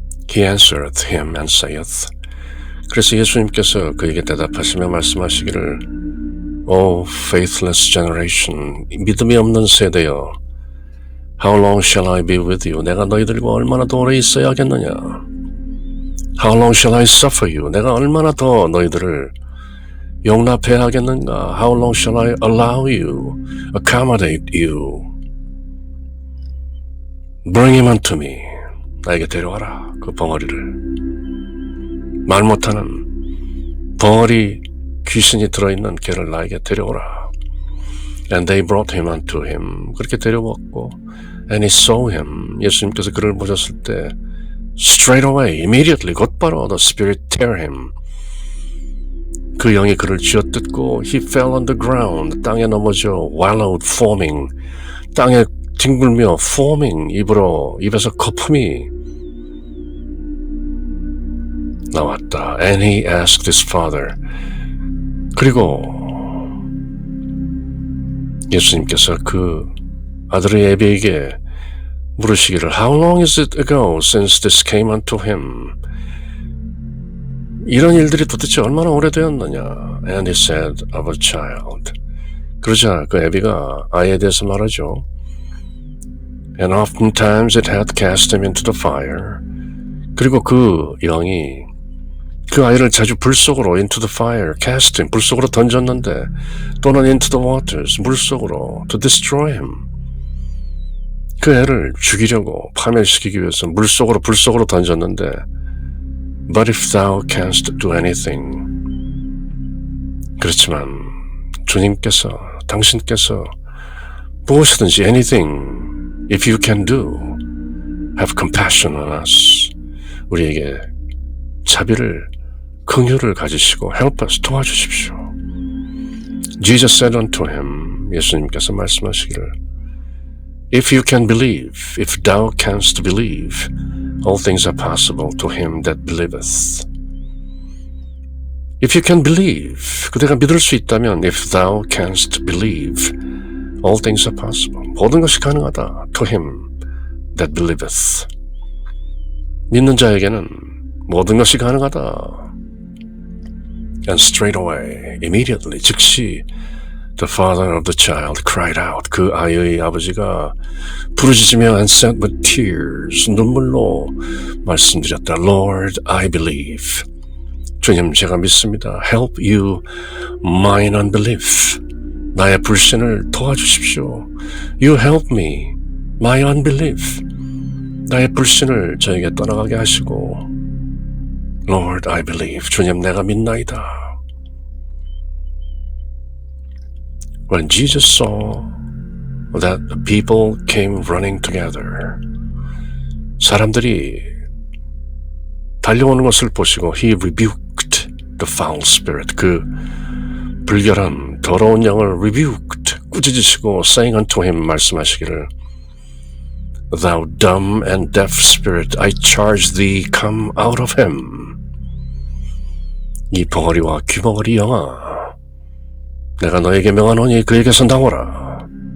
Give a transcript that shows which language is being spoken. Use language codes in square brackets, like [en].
[en] He answereth him and saith, [ko] 그래서 예수님께서 그에게 대답하시며 말씀하시기를 [en] O faithless generation, [ko] 믿음이 없는 세대여, [en] How long shall I be with you? [ko] 내가 너희들과 얼마나 더 오래 있어야 하겠느냐? [en] How long shall I suffer you? [ko] 내가 얼마나 더 너희들을 용납해야 하겠는가? [en] How long shall I allow you, accommodate you? Bring him unto me. [ko] 나에게 데려와라, 그 벙어리를. 말 못하는 벙어리 귀신이 들어있는 걔를 나에게 데려오라. [en] And they brought him unto him. [ko] 그렇게 데려왔고 [en] And he saw him. [ko] 예수님께서 그를 보셨을 때 [en] straight away, immediately, [ko] 곧바로 [en] the spirit tear him. [ko] 그 영이 그를 쥐어뜯고 [en] he fell on the ground. [ko] 땅에 넘어져 [en] wallowed, foaming. [ko] 땅에 뒹굴며 foaming. 입에서 거품이 나왔다. [en] And he asked his father. [ko] 그리고 예수님께서 그 아들의 애비에게 물으시기를 [en] How long is it ago since this came unto him? [ko] 이런 일들이 도대체 얼마나 오래되었느냐? [en] And he said of a child. [ko] 그러자 그 애비가 아이에 대해서 말하죠. [en] And oftentimes it hath cast him into the fire. [ko] 그리고 그 영이 그 아이를 자주 불 속으로 [en] into the fire, cast him, [ko] 불 속으로 던졌는데 또는 [en] into the waters, [ko] 물 속으로 [en] to destroy him. [ko] 그 애를 죽이려고 파멸시키기 위해서 물 속으로 불 속으로 던졌는데 [en] But if thou canst do anything. [ko] 그렇지만 주님께서 당신께서 무엇이든지 [en] anything if you can do have compassion on us. [ko] 우리에게 자비를 긍휼을 가지시고 [en] help us [ko] 도와주십시오. [en] Jesus said unto him [ko] 예수님께서 말씀하시기를 [en] If you can believe, if thou canst believe, all things are possible to him that believeth. If you can believe, [ko] 그대가 믿을 수 있다면 [en] if thou canst believe, all things are possible. [ko] 모든 것이 가능하다. [en] To him that believeth. [ko] 믿는 자에게는 모든 것이 가능하다. [en] And straight away, immediately, [ko] 즉시 [en] the father of the child cried out. [ko] 그 아이의 아버지가 부르짖으며 [en] and said with tears, [ko] 눈물로 말씀드렸다. [en] Lord, I believe. [ko] 주님, 제가 믿습니다. [en] Help you mine unbelief. [ko] 나의 불신을 도와주십시오. [en] You help me, my unbelief. [ko] 나의 불신을 저에게 떠나가게 하시고 [en] Lord, I believe. [ko] 주님, 내가 믿나이다. [en] When Jesus saw that the people came running together, [ko] 사람들이 달려오는 것을 보시고 [en] He rebuked the foul spirit. [ko] 그 불결한 더러운 영을 [en] rebuked, [ko] 꾸짖으시고 [en] saying unto him, [ko] 말씀하시기를 [en] Thou dumb and deaf spirit, I charge thee, come out of him. [ko] 이 벙어리와 귀벙어리 영아, 내가 너에게 명하노니 그에게서 나오라.